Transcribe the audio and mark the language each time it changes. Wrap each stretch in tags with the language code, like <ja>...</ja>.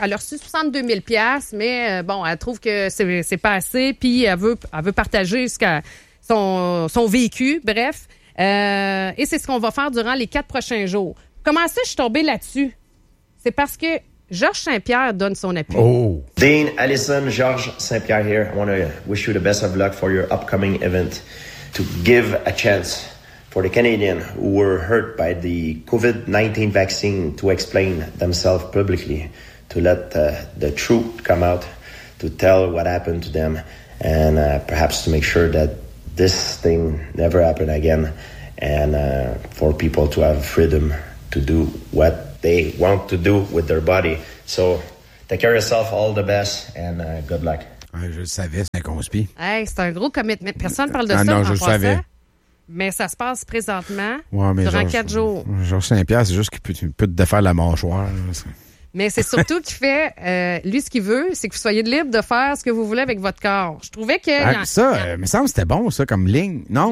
<fr>Elle a reçu 62 000 $, mais elle trouve que c'est pas assez. Puis elle veut partager son vécu, bref. Et c'est ce qu'on va faire durant les 4 prochains jours. Comment ça, je suis tombée là-dessus? C'est parce que Georges Saint-Pierre donne son appui. Oh.</fr> <en>Dean Allison, Georges Saint-Pierre here. I want to wish you the best of luck for your upcoming event to give a chance for the Canadians who were hurt by the COVID-19 vaccine to explain themselves publicly, to let the truth come out, to tell what happened to them, and perhaps to make sure that this thing never happened again, and for people to have freedom to do what they want to do with their body. So take care of yourself, all the best, and good luck.</en> <fr>Ah, je le savais, c'est un conspi. Hey, c'est un gros commitment. Personne ne parle de ça. Non, je le savais. Mais ça se passe présentement, ouais, mais durant 4 jours. Georges Saint-Pierre, c'est juste qu'il peut te défaire la mâchoire. Mais c'est surtout qu'il fait, lui, ce qu'il veut, c'est que vous soyez libre de faire ce que vous voulez avec votre corps. Je trouvais que... Ah, ça, il me semble que c'était bon, ça, comme ligne, non?</fr>